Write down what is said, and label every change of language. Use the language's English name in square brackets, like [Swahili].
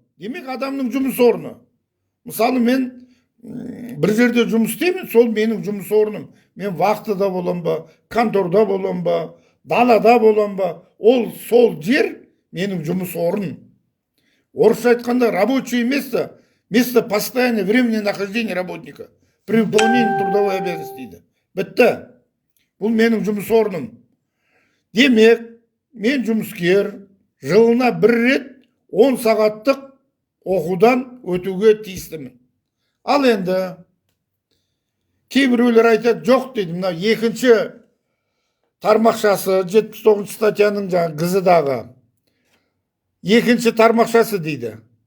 [Kazakh] Демек, адамның жұмыс орны. Мысалы, мен бір жерде жұмыс істеймін, сол менің жұмыс орным. Мен вахтада болам ба, конторда болам ба, далада болам ба, сол жер менің жұмыс орным. Орысша айтқанда [Russian] рабочее место, место постоянного времени нахождения работника при выполнении трудовой обязанности [Kazakh] дейді. Бітті. Бұл менің жұмыс орным. Демек, мен жұмыскер жылына бір рет 10 сағаттық оқудан өтуге тиістімін. Ал енді кейбіреулер айтады, жоқ дейді, мына 2-ші тармақшасы 79 статьяның гызыдағы 2-ші тармақшасы дейді.